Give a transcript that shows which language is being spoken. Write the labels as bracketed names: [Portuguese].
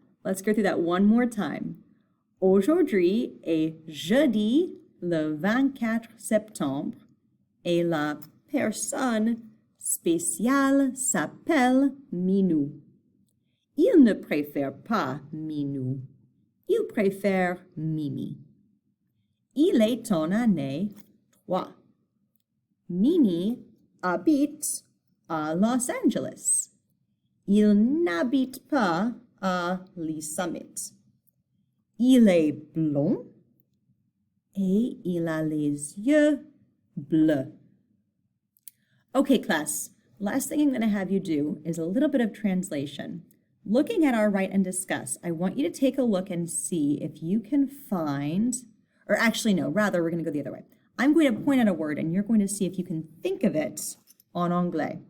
[English] Let's go through that one more time. [French] Aujourd'hui est jeudi le 24 septembre et la personne spéciale s'appelle Minou. Il ne préfère pas Minou. Il préfère Mimi. Il est en année 3. Mimi habite à Los Angeles. Il n'habite pas à les Summits. Il est blond et il a les yeux bleus. [English] Okay, class, last thing I'm going to have you do is a little bit of translation. Looking at our write and discuss, I want you to take a look and see if you can find, or actually no, rather we're going to go the other way. I'm going to point out a word and you're going to see if you can think of it [French] en anglais.